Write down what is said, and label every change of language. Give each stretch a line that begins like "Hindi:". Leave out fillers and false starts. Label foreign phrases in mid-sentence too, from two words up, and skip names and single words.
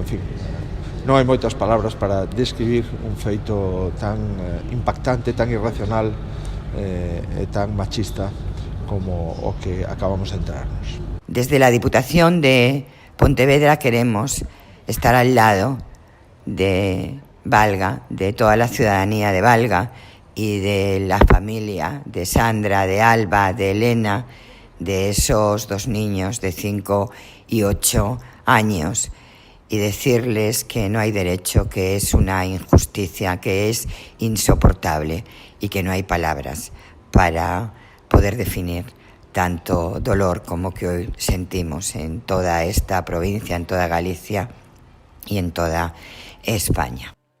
Galician: En fin, non hai moitas palabras para describir un feito tan impactante, tan irracional e tan machista como o que acabamos de enterarnos.
Spanish: Desde la Diputación de Pontevedra queremos estar al lado de Valga, de toda la ciudadanía de Valga y de la familia de Sandra, de Alba, de Elena, de esos 2 niños de 5 y 8 años, y decirles que no hay derecho, que es una injusticia, que es insoportable y que no hay palabras para poder definir tanto dolor como que hoy sentimos en toda esta provincia, en toda Galicia y en toda España.